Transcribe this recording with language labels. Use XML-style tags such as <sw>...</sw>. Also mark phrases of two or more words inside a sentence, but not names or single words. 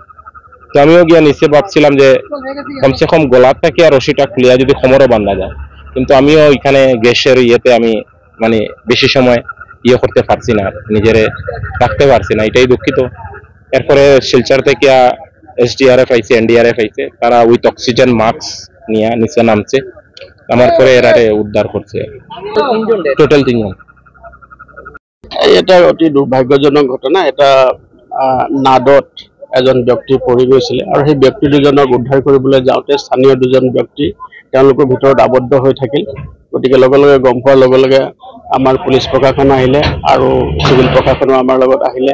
<bn>তো আমিও গিয়া নিচে ভাবছিলাম যে কমসে কম গলার থেকে আর রশিটা খুলিয়া যদি কোমরে বান্ধা যায়, কিন্তু আমিও এখানে গ্যাসের ইয়েতে আমি মানে বেশি সময় ইয়ে করতে পারছি না, নিজেরে রাখতে পারছি না, এটাই দুঃখিত। এরপরে শিলচর থেকে এসডিআরএফ আইছে, এনডিআরএফ আইছে, তারা</bn> <en>with oxygen mask</en> <bn>নিয়ে নিচে নামছে। আমার পরে এরারে উদ্ধার করছে। টোটাল 3 জন।</bn> <as>এটা অতি দুৰ্ভাগ্যজনক ঘটনা। এটা নাদত এজন ব্যক্তি পৰি গৈছিলে, আৰু সেই ব্যক্তি দুজনক উদ্ধাৰ কৰিবলৈ যাওঁতে স্থানীয় 2জন ব্যক্তি তেওঁলোকৰ ভিতৰত আবদ্ধ হৈ থাকিল। গতিকে লগে লগে গম পোৱাৰ লগে লগে আমাৰ পুলিচ প্ৰশাসন আহিলে আৰু চিভিল প্ৰশাসনো আমাৰ লগত আহিলে।</as>